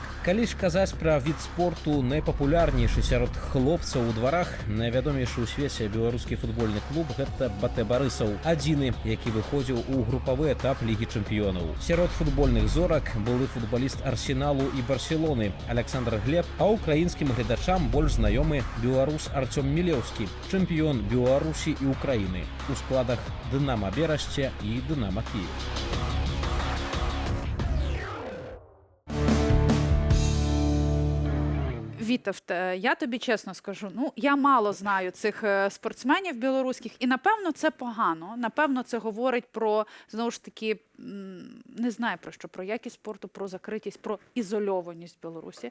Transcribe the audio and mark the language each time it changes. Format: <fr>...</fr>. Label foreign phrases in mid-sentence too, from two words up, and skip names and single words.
<be>Калі ж казаць пра від спорту найпапулярнейшы сярод хлопцаў у дварах, найвядомейшы ў свеце беларускі футбольны клуб гэта БТ Барысаў, адзіны, які выходзіў у групавы этап Лігі чэмпіёнаў. Сярод футбольных зорак былы футбаліст Арсеналу і Барселоны Александр Глеб, а украінскім гледачам больш знаёмы беларус Артём Мілеўскі, чэмпіён Беларусі і Украіны у складах Дынама Берасце і Дынама Кіеў.</be> <uk>Вітовт, я тобі чесно скажу, я мало знаю цих спортсменів білоруських, і напевно це погано. Напевно, це говорить про, знову ж таки, не знаю про що, про якість спорту, про закритість, про ізольованість Білорусі.</uk>